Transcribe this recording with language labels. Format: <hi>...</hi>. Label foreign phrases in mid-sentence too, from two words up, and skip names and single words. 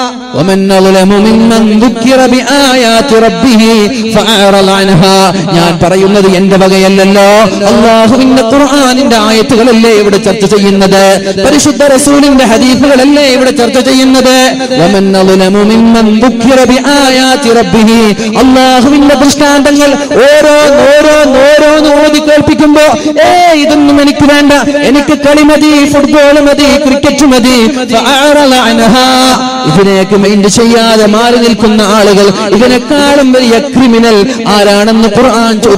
<ar>ومن أظلم ممن ذكر بآيات ربه فأعرض عنها.</ar> <ml>ഞാൻ പറയുന്നത് എന്റെ വകയല്ലല്ലോ, അല്ലാഹുവിന്റെ ഖുർആനിന്റെ ആയത്തുകളല്ലേ ഇവിടെ ചർച്ച ചെയ്യുന്നത്, പരിശുദ്ധ റസൂലിന്റെ ഹദീസുകളല്ലേ ഇവിടെ ചർച്ച ചെയ്യുന്നത്.</ml> <ar>ومن أظلم ممن ذكر بآيات ربه.</ar> <ml>അല്ലാഹുവിന്റെ ദൃഷ്ടാന്തങ്ങൾ ഓരോന്ന് ഓതി കേൾപ്പിക്കുമ്പോ ഇതൊന്നും എനിക്ക് വേണ്ട, എനിക്ക് കളി മതി, ഫുട്ബോൾ മതി, ക്രിക്കറ്റ് മതി,</ml> <ar>فأعرض عنها.</ar> <ml>ഇതിനേക്ക് മൈൻഡ് ചെയ്യാതെ മാറി നിൽക്കുന്ന ആളുകൾ ഇതിനേക്കാളും വലിയ ക്രിമിനൽ ആരാണെന്ന് ഖുർആൻ ചോദിച്ചു.</ml>